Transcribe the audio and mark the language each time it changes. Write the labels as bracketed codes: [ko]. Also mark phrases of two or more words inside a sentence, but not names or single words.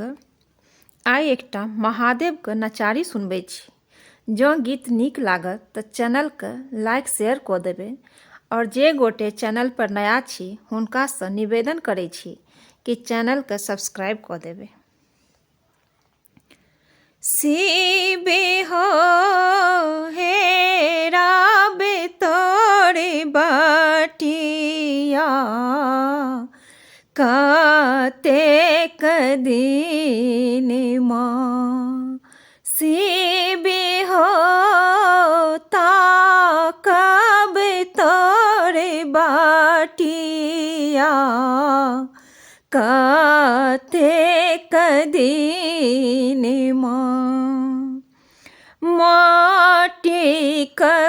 [mai] आइ एकटा महादेवके नचारी सुनबै छी। जँ गीत नीक लागत तऽ चैनलके [en] like share [mai] कऽ देबै और जे गोटे चैनल पर नया छी हुनकासँ निवेदन करै छी कि चैनलके सब्सक्राइब कऽ देबै। शिवे हो हेराबे तोरे बटिया, कतेक दिन माँ शिवे हो ताकब तोरे बटिया, कतेक दिन माँ माटिक